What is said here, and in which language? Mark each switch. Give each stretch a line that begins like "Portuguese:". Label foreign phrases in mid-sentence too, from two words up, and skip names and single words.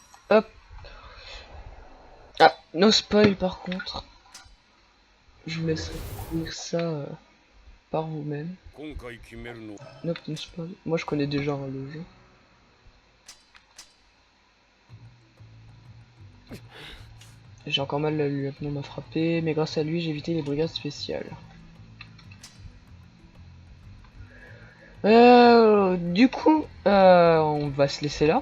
French: Hop. Ah,
English: no spoil
French: par contre. Je vous laisserai lire ça par vous-même.
Japanese: 今回決めるの
English: Nope, no spoil.
French: Moi je connais déjà hein, le jeu. J'ai encore mal, le lieutenant m'a frappé, mais grâce à lui j'ai évité les brigades spéciales. Du coup, on va se laisser là.